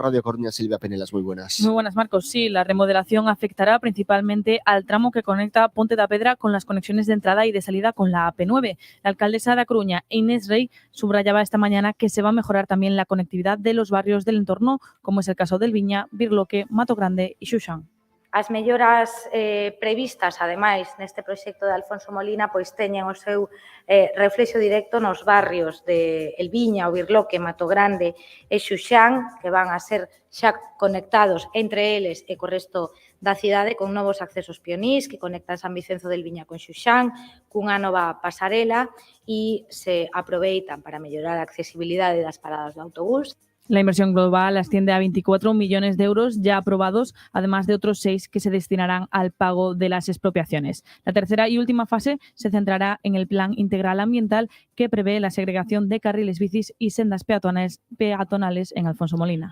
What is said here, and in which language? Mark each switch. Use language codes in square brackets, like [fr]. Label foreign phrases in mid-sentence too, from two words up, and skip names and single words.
[es] Radio Coruña, Silvia Penelas, muy buenas. Muy buenas, Marcos. Sí, la remodelación afectará principalmente al tramo que conecta Ponte da Pedra con las conexiones de entrada y de salida con la AP9. La alcaldesa de A Coruña, Inés Rey, subrayaba esta mañana que se va a mejorar también la conectividad de los barrios del entorno, como es el caso del Viña, Birloque, Mato Grande e Xuxán. [gl] As melloras previstas, ademais, neste proxecto de Alfonso Molina, pois teñen o seu reflexo directo nos barrios de El Viña, o Birloque, Mato Grande e Xuxán, que van a ser xa conectados entre eles e co resto da cidade con novos accesos pionís que conectan San Vicenzo del Viña con Xuxán, cunha nova pasarela e se aproveitan para mellorar a accesibilidade das paradas de autobús. [es] La inversión global asciende a 24 millones de euros ya aprobados, además de otros 6 que se destinarán al pago de las expropiaciones. La tercera y última fase se centrará en el Plan Integral Ambiental, que prevé la segregación de carriles bicis y sendas peatonales en Alfonso Molina.